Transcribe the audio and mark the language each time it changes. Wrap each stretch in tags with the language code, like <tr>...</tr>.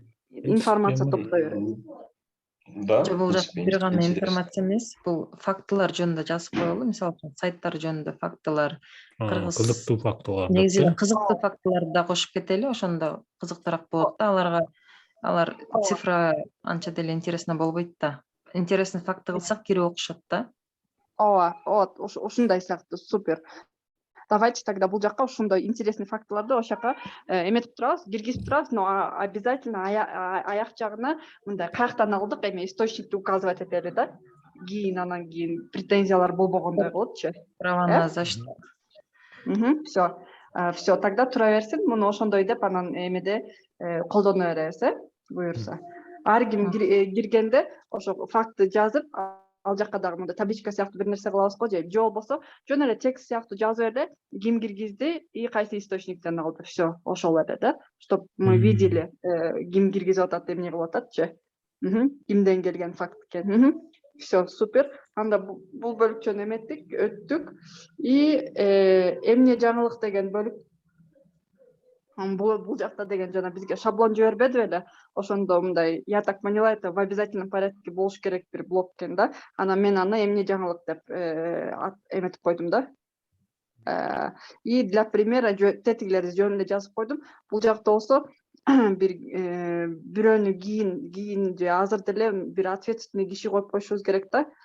<ky>Информация топтой берет.</ky> <ru>Да.</ru> <ky>Бул бир гана информация эмес, бул фактылар жөнүндө жазып коелу. Мисалы үчүн сайттар жөнүндө фактылар, Кызыктуу фактылар. негизи кызыктуу фактыларды да кошуп кетели, ошондо кызыктуураак болот да. Алар цифра анча деле интересно болбойт да. Интересный факты кылсак кирип окушат да. Ооба, ушундай сыяктуу, супер.</ky> <ru>Давайте тогда</ru> <ky>бул жакка ошондой интересный фактыларды ошака эметип турабыз, киргизип турабыз, но обязательно аяк жагына мындай каяктан алдык источникти указывать этели да. Анан кийин претензиялар болбогондой болотчу.</ky> <ru>Право на защиту.</ru> <ky>Все, тогда тура берсин, муну ошондой деп анан эмеде колдоно беребиз, буюрса. Ар ким киргенде ошо факты жазып, ал жакка дагы мындай табличка сыяктуу бир нерсе кылабыз го, же болбосо жөн эле текст сыяктуу жазып эле, ким киргизди и кайсы источниктен алды. Все, ошол эле да,</ky> <ru>чтобы мы видели</ru> <ky>ким киргизип атат, эмне кылып ататчы. Кимден келген факт экен. Все, супер. Анда бул бөлүкчөнү эметтик, өттүк. И эмне жаңылык деген бөлүк. Бул жакта деген жана бизге шаблон жибербеди беле. Ошондо мындай,</ky> <ru>я так поняла, это в обязательном порядке</ru> <ky>болуш керек бир блок экен да. Анан мен аны эмне жаңылык деп эметип койдум да.</ky> <ru>И для примера</ru> <ky>тетиглерди жөнүндө жазып койдум. Бул жакта болсо бир бирөөнү кийин же азыр деле бир ответственный киши коюп коюшубуз керек да.</ky>